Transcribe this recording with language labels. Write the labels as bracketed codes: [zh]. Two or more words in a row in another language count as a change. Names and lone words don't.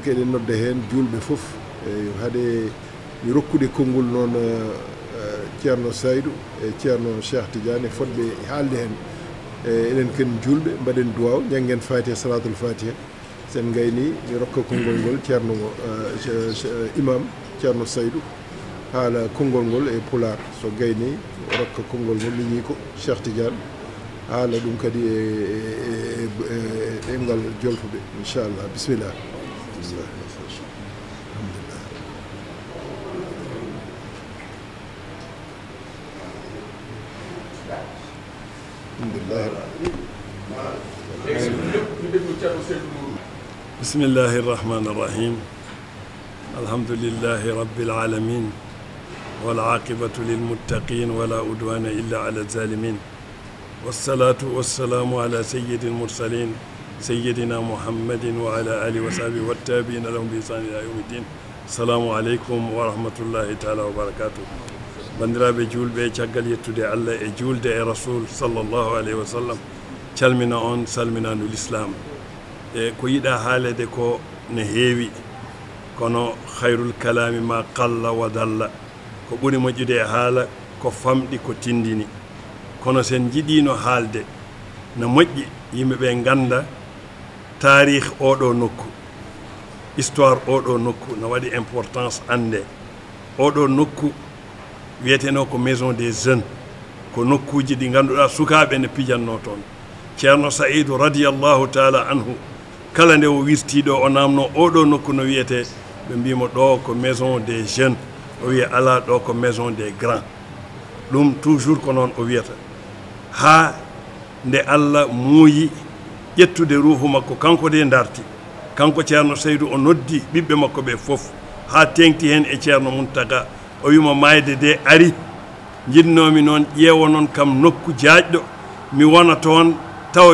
[ff] eɗen nodda hen julɓe fof haade mi rokkude konngol noon Ceerno Saydou e Ceerno Cheikh Tidiane fodɓe haalde hen eɗen ken julɓe mbaɗen duwaw janggen fatiha [ar] صلاة الفاتحة [ff] sen gayni mi rokka konngol ngol Ceerno imam Ceerno Saydou haala konngol ngol e pular so gayni rokka konngol ngol liñi ko Cheikh Tidiane haala ɗum kadi e ɗemgal jolfuɓe [ar] إن شاء الله بسم الله بسم الله الرحمن الرحيم الحمد لله رب العالمين والعاقبة للمتقين ولا عدوان إلا على الظالمين والصلاة والسلام على سيد المرسلين سيدنا محمد وعلى آله وصحبه والتابعين لهم بإحسان إلى يوم الدين السلام عليكم ورحمة الله تعالى وبركاته [ff] bandiraɓe julɓe caggal yettude Allah e julde e rasul [ar] صلى الله عليه وسلم [ff] calmina on salminandu l'islam e ko yiɗa haalede ko ne heewi kono [ar] خير الكلام ما قل ودل [ff] ko ɓuri moƴƴude e haala ko famɗi ko tindini kono sen jiɗino haalde no moƴƴi yimɓeɓe ganda tarih oɗo nokku histoire oɗo nokku no waɗi importance ande oɗo nokku wiyeteno ko [fr] maison des jeunes [ff] ko nokkuji ɗi ganduɗa sukaɓe ne pijanno toon Ceerno Saïdou [ar] رضي الله تعالى عنه [ff] kala nde o wirtiɗo o namno oɗo nokku no wiyete ɓe mbimo ɗo ko [fr] maison des jeunes [ff] o wiya ala ɗo ko [fr] maison des grands [ff] ɗum toujours ko noon o wiyata ha nde Allah muuyi ƴettude ruhu makko kanko de darti kanko Ceerno Saïdou o noddi ɓiɓɓe makko ɓe fof ha tengti hen e Ceerno Muntaka o wimo mayde de ari jinnomi noon ƴeewo noon kam nokku jaajɗo mi wona toon tawa